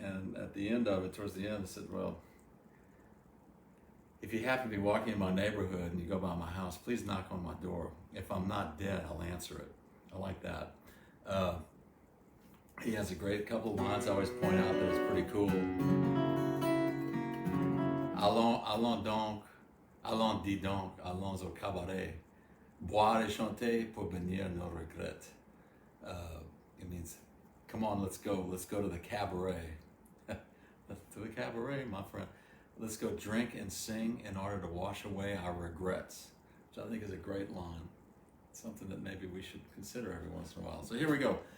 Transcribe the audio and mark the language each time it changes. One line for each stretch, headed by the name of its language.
English: And at the end of it, towards the end, I said, well, if you happen to be walking in my neighborhood and you go by my house, please knock on my door. If I'm not dead, I'll answer it. I like that. He has a great couple of lines I always point out that is pretty cool.
French: Allons donc, allons dis donc, allons au cabaret. Boire et chanter pour bénir nos regrets.
English: It means, come on, let's go to the cabaret. To the cabaret, my friend. Let's go drink and sing in order to wash away our regrets, which I think is a great line. Something that maybe we should consider every once in a while. So here we go.